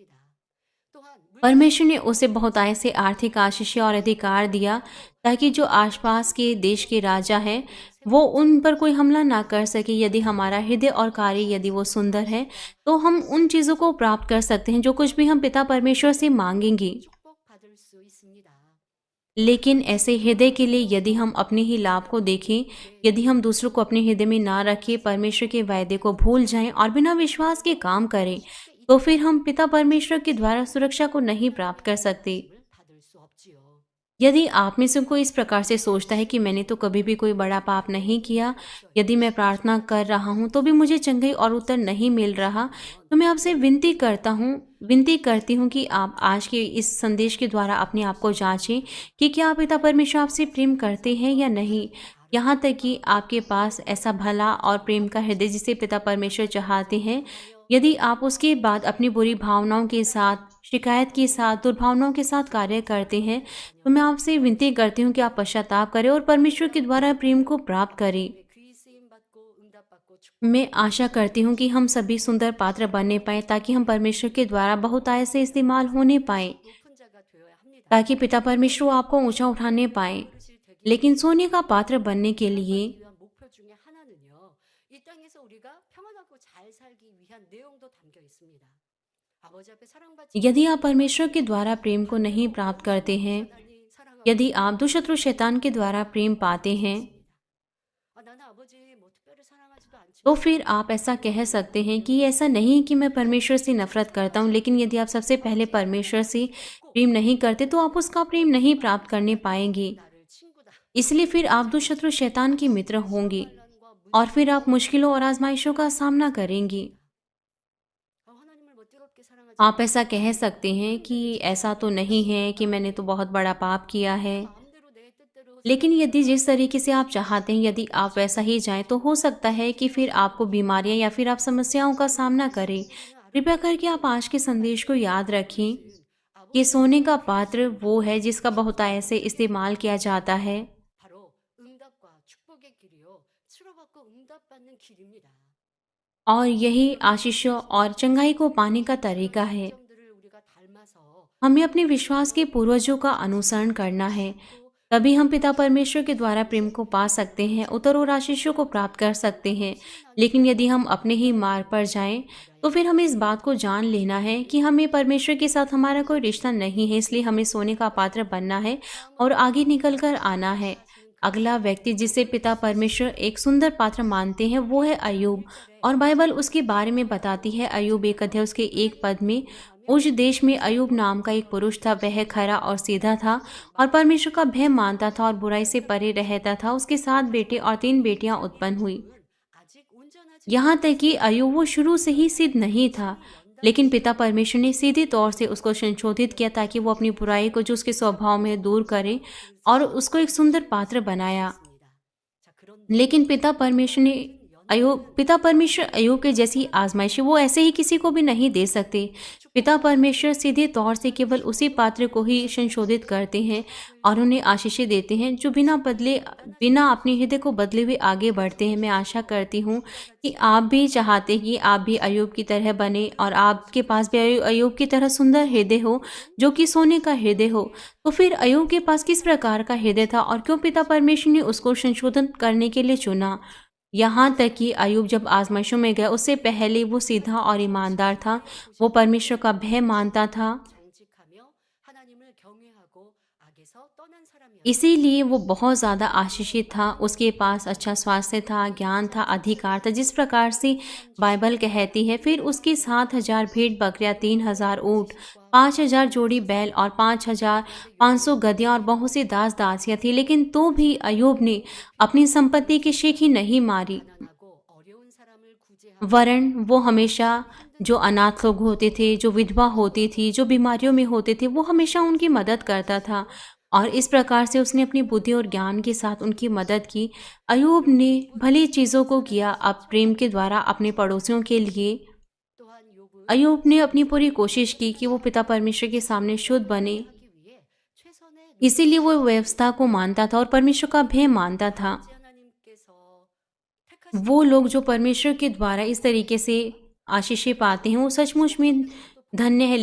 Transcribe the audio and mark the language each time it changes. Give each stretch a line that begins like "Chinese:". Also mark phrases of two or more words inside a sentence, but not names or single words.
Hindi: परमेश्वर ने उसे बहुतायत से आर्थिक आशीष और अधिकार दिया, ताकि जो आसपास के देश के राजा हैं वो उन पर कोई हमला ना कर सके। यदि हमारा हृदय और कार्य यदि वो सुंदर है तो हम उन चीज़ों को प्राप्त कर सकते हैं जो कुछ भी हम पिता परमेश्वर से मांगेंगे।
Korean: 축복받을 수 있습니다.
Hindi: लेकिन ऐसे हृदय के लिए यदि हम अपने ही लाभ को देखें, यदि हम दूसरों को अपने हृदय में ना रखें, परमेश्वर के वायदे को भूल जाएं और बिना विश्वास के काम करें, तो फिर हम पिता परमेश्वर के द्वारा सुरक्षा को नहीं प्राप्त कर सकते।
Korean: 받을 수 없지요.
Hindi: यदि आप में से कोई इस प्रकार से सोचता है कि मैंने तो कभी भी कोई बड़ा पाप नहीं किया, यदि मैं प्रार्थना कर रहा हूँ तो भी मुझे चंगाई और उत्तर नहीं मिल रहा, तो मैं आपसे विनती करती हूँ कि आप आज के इस संदेश के द्वारा अपने आप को जांचें कि क्या पिता परमेश्वर आपसे प्रेम करते हैं या नहीं। यहाँ तक कि आपके पास ऐसा भला और प्रेम का हृदय जिसे पिता परमेश्वर चाहते हैं, यदि आप उसके बाद अपनी बुरी भावनाओं के साथ, शिकायत के साथ, दुर्भावनाओं के साथ कार्य करते हैं, तो मैं आपसे विनती करती हूँ कि आप पश्चाताप करें और परमेश्वर के द्वारा प्रेम को प्राप्त करें।
Korean: 귀 쓰임 받고 응답받고
Hindi: मैं
Korean: 축복받고
Hindi: आशा करती हूँ कि हम सभी सुंदर पात्र बनने पाएँ ताकि हम परमेश्वर के द्वारा बहुतायत से इस्तेमाल होने पाएँ,
Korean: 높은 자가 되어야 합니다.
Hindi: ताकि पिता परमेश्वर आपको ऊँचा उठाने पाएँ।
Korean: 그릇이 되기
Hindi: लेकिन सोने का पात्र बनने के लिए
Korean: 하기 위한 목표 중에 하나는요. 이 땅에서 우리가 평안하고 잘 살기 위한 내용도 담겨 있습니다. 아버지 앞에 사랑받지
Hindi: यदि आप परमेश्वर के द्वारा प्रेम को नहीं प्राप्त करते हैं,
Korean: 사단이 사랑하고
Hindi: यदि आप दुष्शत्रु शैतान के द्वारा प्रेम पाते हैं,
Korean: 나는 아버지 뭐 특별히 사랑하지도 않지만
Hindi: तो फिर आप ऐसा कह सकते हैं कि ऐसा नहीं कि मैं परमेश्वर से नफरत करता हूँ, लेकिन यदि आप सबसे पहले परमेश्वर से प्रेम नहीं करते तो आप उसका प्रेम नहीं प्राप्त करने पाएंगे।
Korean: 나를 친구다.
Hindi: इसलिए फिर आप दुष्शत्रु शैतान के मित्र होंगे
Korean: 환란과
Hindi: और फिर आप मुश्किलों और आजमाइशों का सामना करेंगे।
Korean: 하나님을 멋대롭게 사랑하지
Hindi: आप ऐसा कह सकते हैं कि ऐसा तो नहीं है कि मैंने तो बहुत बड़ा पाप किया है,
Korean: 마음대로 내 뜻대로
Hindi: लेकिन यदि जिस तरीके से आप चाहते हैं यदि आप वैसा ही जाएं तो हो सकता है कि फिर आपको बीमारियां या फिर आप समस्याओं का सामना करें। कृपया करके आप आज के संदेश को याद रखें कि सोने का पात्र वो है जिसका बहुतायत से इस्तेमाल किया जाता है
Korean: 바로 응답과 축복의 길이요. 치료받고 응답받는 길입니다.
Hindi: और यही आशीषों और चंगाई को पाने का तरीका है।
Korean: 점들을 우리가 닮아서
Hindi: हमें अपने विश्वास के पूर्वजों का अनुसरण करना है, तभी हम पिता परमेश्वर के द्वारा प्रेम को पा सकते हैं, उत्तर और आशीषों को प्राप्त कर सकते हैं। लेकिन यदि हम अपने ही मार्ग पर जाएं, तो फिर हमें इस बात को जान लेना है कि हमें परमेश्वर के साथ हमारा कोई रिश्ता नहीं है, इसलिए हमें सोने का पात्र बनना है और आगे निकल कर आना है। अगला व्यक्ति जिसे पिता परमेश्वर एक सुंदर पात्र मानते हैं वो है अय्यूब, और बाइबल उसके बारे में बताती है। अय्यूब 1 अध्याय उसके 1 पद में, उस देश में अय्यूब नाम का एक पुरुष था, वह खरा और सीधा था और परमेश्वर का भय मानता था और बुराई से परे रहता था। उसके 7 बेटे और 3 बेटियां उत्पन्न हुई।
Korean: 아직 온전하지
Hindi: यहाँ तक कि अय्यूब वो शुरू से ही सिद्ध नहीं था, लेकिन पिता परमेश्वर ने सीधे तौर से उसको संशोधित किया ताकि वो अपनी बुराई को जो उसके स्वभाव में दूर करे और उसको एक सुंदर पात्र बनाया।
Korean: 않습니다. 자, 그런
Hindi: लेकिन पिता परमेश्वर अय्यूब के जैसी आजमाइशी वो ऐसे ही किसी को भी नहीं दे सकते। पिता परमेश्वर सीधे तौर से केवल उसी पात्र को ही संशोधित करते हैं और उन्हें आशीषें देते हैं जो बिना अपने हृदय को बदले हुए आगे बढ़ते हैं। मैं आशा करती हूँ कि आप भी चाहते हैं कि आप भी अय्यूब की तरह बने और आपके पास भी अय्यूब की तरह सुंदर हृदय हो जो कि सोने का हृदय हो। तो फिर अय्यूब के पास किस प्रकार का हृदय था और क्यों पिता परमेश्वर ने उसको संशोधन करने के लिए चुना? यहाँ तक कि अय्यूब जब आजमाइशों में गया उससे पहले वो सीधा और ईमानदार था, वो परमेश्वर का भय मानता था,
Korean: 정직하며 하나님을 경외하고 악에서 떠난 사람이었습니다.
Hindi: इसीलिए वो बहुत ज़्यादा आशीषित था। उसके पास अच्छा स्वास्थ्य था, ज्ञान था, अधिकार था, जिस प्रकार से बाइबल कहती है। फिर उसकी 7,000 भेड़ बकरियां, 3,000 ऊँट, 5,000 जोड़ी बैल और 5,500 गधियां और बहुत सी दास दासियां थी। लेकिन तो भी अय्यूब ने अपनी संपत्ति की शेखी नहीं मारी,
Korean: 가난하고 어려운 사람을 구제하고
Hindi: वरन वो हमेशा जो अनाथ लोग होते थे, जो विधवा होती थी, जो बीमारियों में होते थे, वो हमेशा उनकी मदद करता था और इस प्रकार से उसने अपनी बुद्धि और ज्ञान के साथ उनकी मदद की। अय्यूब ने भली चीज़ों को किया अब प्रेम के द्वारा अपने पड़ोसियों के लिए।
Korean: 또한 욥은
Hindi: अय्यूब ने अपनी पूरी कोशिश की कि वो पिता परमेश्वर के सामने शुद्ध बने,
Korean: 하기 위해 최선의
Hindi: इसीलिए वो व्यवस्था को मानता था और परमेश्वर का भय मानता था।
Korean: 노력을 하나님께서 택하신
Hindi: वो लोग जो परमेश्वर के द्वारा इस तरीके से आशीषें पाते हैं वो सचमुच में धन्य है।